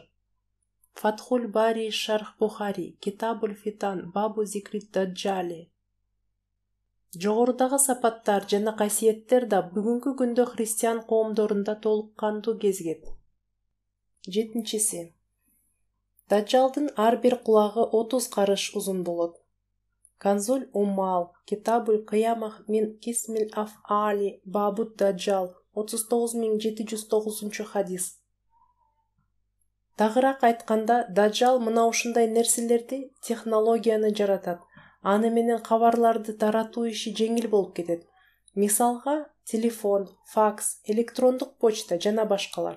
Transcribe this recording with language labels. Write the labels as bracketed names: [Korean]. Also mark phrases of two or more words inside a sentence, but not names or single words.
[Kyrgyz] Фатхуль Бари Шарх Бухари Китабуль Фитан Бабу Зикри Даджали. Жогорудагы сапаттар жана касиеттер да бүгүнкү күндө христиан коомдорунда толук кандуу кезигет. Жетинчиси. Даджалдын ар бир кулагы 30 карыш узун болот. Канзуль Уммал Китабуль Кыямах мин Кисмил Аф'али Бабут Даджал 39709 хадис. Тагыраак айтканда, Даджал мына ушундай нерселерди, технологияны жаратат. Аны менен кабарларды таратуу иши жеңил болуп кетет. Мисалга, телефон, факс, электрондук почта жана башкалар.